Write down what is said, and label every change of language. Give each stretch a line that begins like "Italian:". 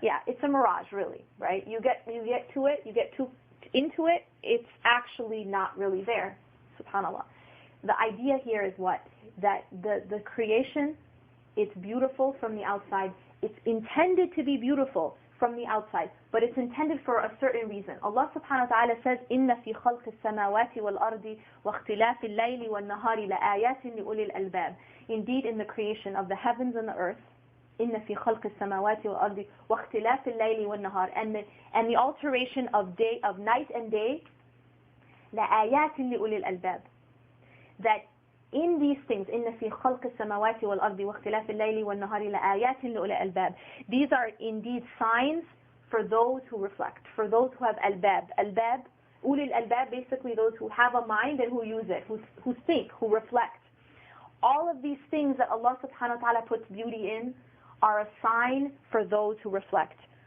English: Yeah, it's a mirage, really, right? You get to it, you get into it, it's actually not really there. SubhanAllah. The idea here is what? That the creation, it's beautiful from the outside. It's intended to be beautiful from the outside, but it's intended for a certain reason.
Arabic: Allah subhanahu wa ta'ala says, إِنَّ فِي خَلْقِ السَّمَاوَاتِ وَالْأَرْضِ وَاخْتِلَافِ اللَّيْلِ وَالنَّهَارِ لَآيَاتٍ لِأُولِي الْأَلْبَابِ.
English: Indeed, in the creation of the heavens and the earth,
Arabic: إِنَّ فِي خَلْقِ السَّمَاوَاتِ وَالْأَرْضِ وَاخْتِلَافِ اللَّيْلِ وَالنَّهَارِ,
English: and the alteration of night and day,
Arabic: لَآيَاتٍ لِأُولِي الْأَلْبَابِ.
English: That in these things,
Arabic: إِنَّ فِي خَلْقِ السَّمَاوَاتِ وَالْأَرْضِ وَاخْتِلَافِ اللَّيْلِ وَالنَّهَارِ لَآيَاتٍ لِأُولِي الْأَلْبَابِ.
English: These are indeed signs for those who reflect, for those who have albab. Albab, ulil albab, basically those who have a mind and who use it, who think, who reflect. All of these things that Allah subhanahu wa ta'ala puts beauty in are a sign for those who reflect.